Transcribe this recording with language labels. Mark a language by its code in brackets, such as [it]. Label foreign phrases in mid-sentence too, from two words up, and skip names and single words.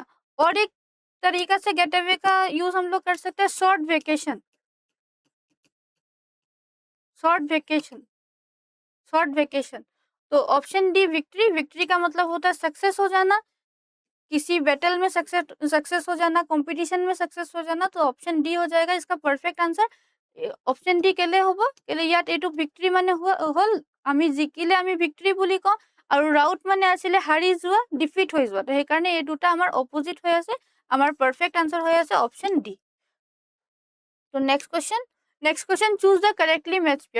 [hi] और एक तरीका से [en] get away [hi] का यूज हम लोग कर सकते हैं, [en] short vacation, short vacation, short vacation. [hi] तो [en] option D [hi] विक्ट्री, विक्ट्री का मतलब होता है सक्सेस हो जाना, किसी बैटल में सक्सेस हो जाना, कंपटीशन में सक्सेस हो जाना, तो [en] option D [hi] हो जाएगा इसका [en] perfect answer. option D [as] কেলে হ'ব, কেলে ইয়াত এইটো ভিক্টৰী মানে হ'ল আমি জিকিলে আমি ভিক্টৰী বুলি কওঁ, আৰু ৰাউট মানে আছিলে হাৰি যোৱা, ডিফিট হৈ যোৱা। তো সেইকাৰণে এই দুটা আমাৰ অপোজিট হৈ আছে। আমাৰ [en] perfect answer [as] হৈ আছে [en] option D. তো next question choose the correctly matched pair.